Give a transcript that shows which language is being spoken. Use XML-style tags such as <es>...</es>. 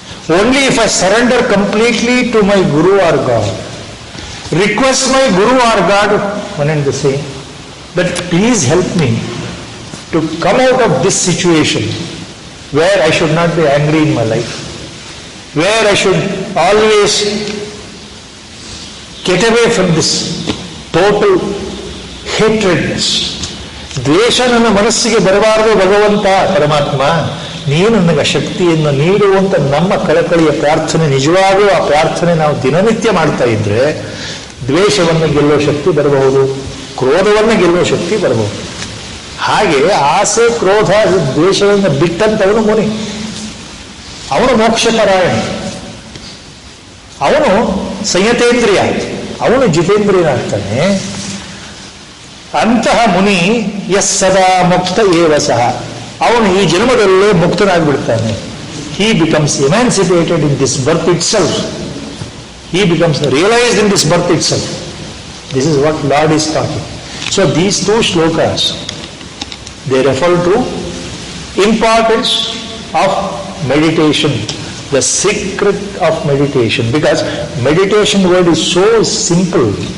<en>Only if I surrender completely to my Guru or God, request my Guru or God, one and the same, that please help me to come out of this situation where I should not be angry in my life, where I should always get away from this total hatredness.</en> <kn>ದ್ವೇಷ ನನ್ನ ಮನಸ್ಸಿಗೆ ಬರಬಾರದು ಭಗವಂತ ಪರಮಾತ್ಮ, ನೀನು ನನಗೆ ಶಕ್ತಿಯನ್ನು ನೀಡುವಂತ ನಮ್ಮ ಕಳಕಳಿಯ ಪ್ರಾರ್ಥನೆ. ನಿಜವಾಗೂ ಆ ಪ್ರಾರ್ಥನೆ ನಾವು ದಿನನಿತ್ಯ ಮಾಡ್ತಾ ಇದ್ರೆ ದ್ವೇಷವನ್ನು ಗೆಲ್ಲುವ ಶಕ್ತಿ ಬರಬಹುದು, ಕ್ರೋಧವನ್ನು ಗೆಲ್ಲುವ ಶಕ್ತಿ ಬರಬಹುದು. ಹಾಗೆ ಆಸೆ, ಕ್ರೋಧ, ದ್ವೇಷವನ್ನು ಬಿಟ್ಟಂತವನು ಮುನಿ, ಅವನು ಮೋಕ್ಷಪರಾಯಣ, ಅವನು ಸಂಯತೇಂದ್ರಿಯ, ಅವನು ಜಿತೇಂದ್ರಿಯನಾಗ್ತಾನೆ. ಅಂತಹ ಮುನಿ</kn> <sa>ಯಸ್ ಸದಾ ಮುಕ್ತ ಏವ ಸಹ,</sa> <kn>ಅವನು ಈ ಜನ್ಮದಲ್ಲೇ ಮುಕ್ತನಾಗ್ಬಿಡ್ತಾನೆ.</kn> <en>He becomes emancipated in this birth itself. He becomes realized in this birth itself. This is what Lord is talking. So these two shlokas, they refer to importance of meditation, the secret of meditation, because meditation word is so simple.</en>